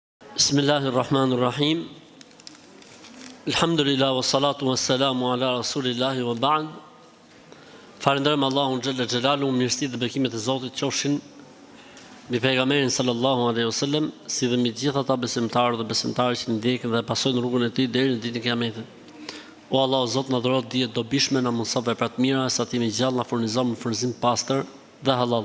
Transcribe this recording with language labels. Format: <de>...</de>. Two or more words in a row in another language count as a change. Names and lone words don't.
<ar>بسم الله الرحمن الرحيم الحمد لله والصلاة والسلام على رسول الله وبعد.</ar> <sq>Falenderojmë Allahun</sq> <ar>جل جلاله,</ar> <sq>mirësitë dhe bekimet e Zotit qofshin mbi pejgamberin</sq> <ar>صلى الله عليه وسلم,</ar> <sq>si dhe mbi të gjithë ata besimtarë dhe besimtarë që ndjekin dhe pasojnë rrugën e tij deri në ditën e Kiametit. O Allah, Zot na dhuro dije dobishme, na mëson vepra të mira, sa timi gjallë na furnizon me furnizim pastër dhe halal.</sq>